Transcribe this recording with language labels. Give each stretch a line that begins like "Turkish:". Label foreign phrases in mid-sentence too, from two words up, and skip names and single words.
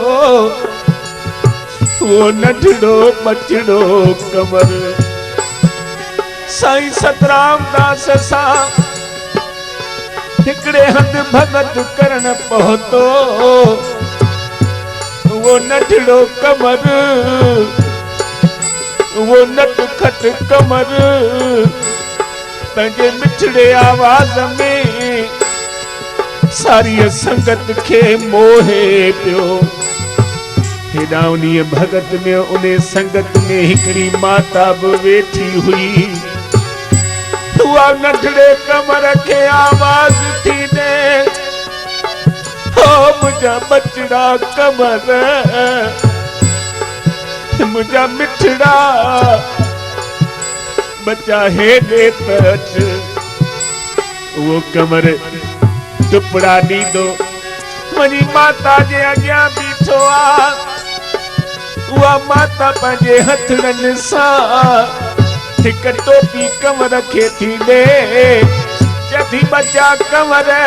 Sindhi: वो नंढड़ो बचड़ो कमर साईं सतराम दास सां हिकड़े हंधि भगत करण पहुतो वो नंढड़ो कमर वो नटखट कमर पंहिंजे मिठड़े आवाज में सारी संगत के मोहे पियो हेॾा उन्हीं भगत में उन्हें संगत में हिकड़ी माता भी वेठी हुई उहा नंढड़े कमर के आवाज थी दे ओ मुझा बचड़ा कमर मुझा मिठड़ा बच्चा हेॾे तच वो कमर टुपड़ा ॾींदो मुंहिंजी माता जे अॻियां बीठो आ उहा माता पंहिंजे हथड़नि सां हिक टोपी कमर खे थी ॾे चथी बचा कमर